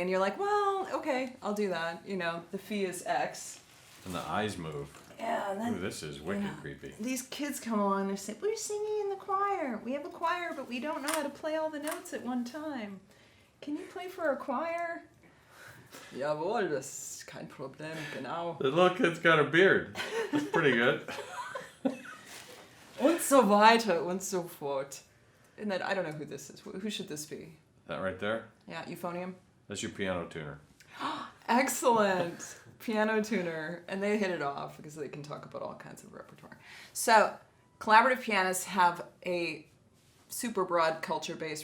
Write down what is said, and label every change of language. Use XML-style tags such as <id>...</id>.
<en>And you're like, well, okay, I'll do that. The fee is X. And the eyes move. Yeah, and then Ooh, this is wicked creepy. these kids come along and they say, we're singing in the choir. We have a choir, but we don't know how to play all the notes at one time. Can you play for our choir?</en> <de>Jawohl, das ist kein Problem, genau.</de> <en>The little kid's got a beard. That's pretty good.</en> <de>Und so weiter und so fort.</de> <en>And then, I don't know who this is. Who should this be? That right there? Yeah, euphonium? That's your piano tuner. Excellent. Piano tuner. And they hit it off because they can talk about all kinds of repertoire. So, collaborative pianists have a super broad culture base.</en>